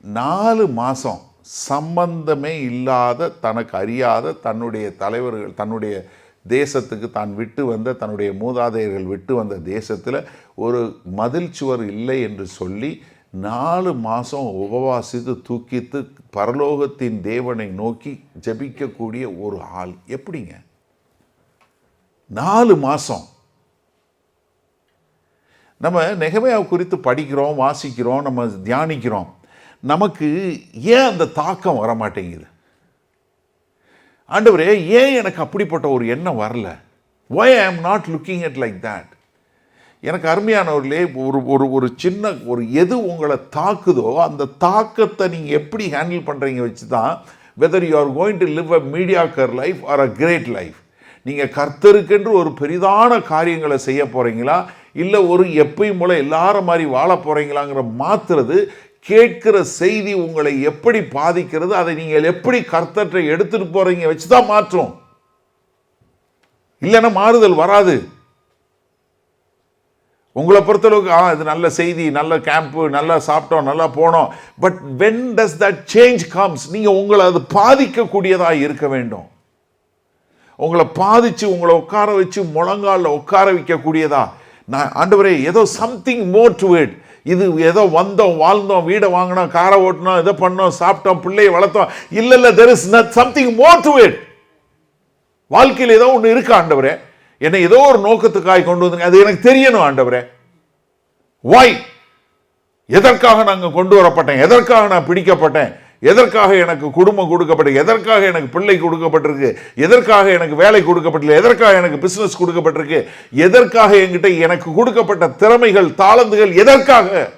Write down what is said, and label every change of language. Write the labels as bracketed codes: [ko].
[ta] 4 மாதம் சம்பந்தமே இல்லாத, தனக்கு அறியாத தன்னுடைய தலைவர்கள், தன்னுடைய தேசத்துக்கு தான் விட்டு வந்த, தன்னுடைய மூதாதையர்கள் விட்டு வந்த தேசத்தில் ஒரு மதில் சுவர் இல்லை என்று சொல்லி 4 மாதம் உபவாசித்து தூக்கித்து பரலோகத்தின் தேவனை நோக்கி ஜெபிக்கக்கூடிய ஒரு ஆள் எப்படிங்க? 4 மாதம். நம்ம நெகேமியா குறித்து படிக்கிறோம், வாசிக்கிறோம், நம்ம தியானிக்கிறோம். நமக்கு ஏன் அந்த தாக்கம் வர மாட்டேங்குது? ஆண்டவரே, ஏன் எனக்கு அப்படிப்பட்ட ஒரு எண்ணம் வரல? [en] why I am not looking at like that? [ta] எனக்கு அருமையானவர்களே, ஒரு சின்ன ஒரு எது உங்களை தாக்குதோ அந்த தாக்கத்தை நீங்கள் எப்படி ஹேண்டில் பண்ணுறீங்க வச்சு தான் [en] whether you are going to live a mediocre life or a great life. [ta] நீங்கள் கர்த்தருக்கென்று ஒரு பெரிதான காரியங்களை செய்ய போகிறீங்களா, இல்லை ஒரு எப்பயும் போல எல்லாரும் மாதிரி வாழ போகிறீங்களாங்கிற மாற்றுறது, கேட்கிற செய்தி உங்களை எப்படி பாதிக்கிறது, அதை நீங்கள் எப்படி கர்த்தரை எடுத்துகிட்டு போகிறீங்க வச்சு தான் மாற்றும். இல்லைன்னா மாறுதல் வராது. உங்களை பொறுத்தளவுக்கு இது நல்ல செய்தி, நல்ல கேம்ப்பு, நல்லா சாப்பிட்டோம், நல்லா போனோம். [en] but when does that change comes, [ta] நீங்கள் உங்களை அது பாதிக்கக்கூடியதாக இருக்க வேண்டும். உங்களை பாதிச்சு உங்களை உட்கார வச்சு முழங்காலில் உட்கார வைக்கக்கூடியதா? நான் ஆண்டவரே, ஏதோ [en] Something more to it. [ta] இது ஏதோ வந்தோம், வாழ்ந்தோம், வீடை வாங்கினோம், காரை ஓட்டினோம், இதை பண்ணோம், சாப்பிட்டோம், பிள்ளையை வளர்த்தோம். இல்லை, [en] there is something more to it. [ta] வாழ்க்கையில் ஏதோ ஒன்று இருக்கு ஆண்டவரே, என்னை ஏதோ ஒரு நோக்கத்துக்காக கொண்டு வந்து, அது எனக்கு தெரியணும் ஆண்டவரே. வாய், எதற்காக நாங்கள் கொண்டு வரப்பட்டேன், எதற்காக நான் பிடிக்கப்பட்டேன், எதற்காக எனக்கு குடும்பம் கொடுக்கப்பட்டிருக்கு, எதற்காக எனக்கு பிள்ளை கொடுக்கப்பட்டிருக்கு, எதற்காக எனக்கு வேலை கொடுக்கப்பட்டிருக்கு, எதற்காக எனக்கு பிசினஸ் கொடுக்கப்பட்டிருக்கு, எதற்காக என்கிட்ட எனக்கு கொடுக்கப்பட்ட திறமைகள், தாளந்துகள் எதற்காக?